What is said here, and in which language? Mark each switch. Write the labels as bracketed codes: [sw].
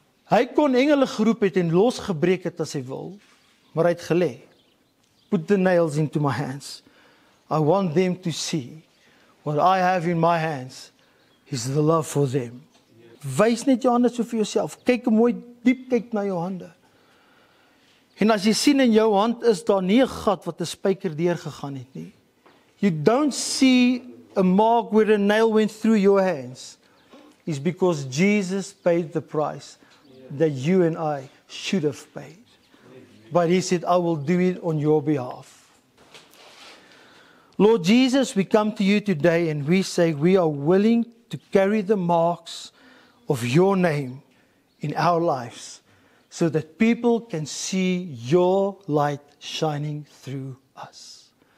[af] Hy kon engele geroep het en losgebreek het as hy wil, maar hy het gelê. [en] Put the nails into my hands. I want them to see what I have in my hands is the love for them. [af] Wys net jou hande so vir jouself. Kyk mooi diep kyk na jou hande. En as jy sien in jou hand is daar nie 'n gat wat 'n spyker deurgegaan het nie. [en] You don't see a mark where a nail went through your hands. It's because Jesus paid the price that you and I should have paid. But he said, I will do it on your behalf. Lord Jesus, we come to you today and we say we are willing to carry the marks of your name in our lives so that people can see your light shining through us.